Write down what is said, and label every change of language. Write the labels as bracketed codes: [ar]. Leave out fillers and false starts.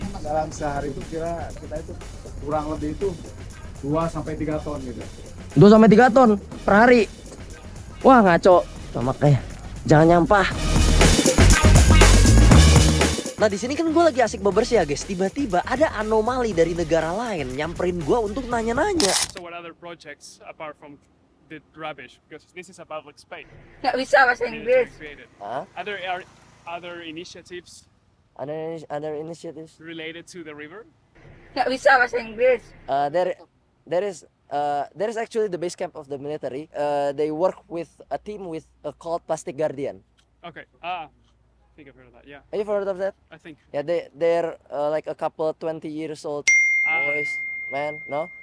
[id] Dalam sehari itu kita itu kurang lebih itu 2-3 ton gitu. 2-3 ton per hari. Wah, ngaco. Makanya jangan nyampah. Nah, di sini kan gue lagi asik bebersih ya guys. Tiba-tiba ada anomali dari negara lain nyamperin gue untuk nanya-nanya. [en] So what other projects apart from the rubbish? Because this is a public space. [id] Gak bisa bahasa Inggris. [en] Created. Huh? Other initiatives Other initiatives. related to the river. [id] Gak bisa bahasa Inggris. [en] There is actually the base camp of the military. They work with a team called Plastic Guardian. Okay. I think I've heard of that. Yeah, Have you heard of that? I think. Yeah, they're like a couple 20 years old boys, man, no?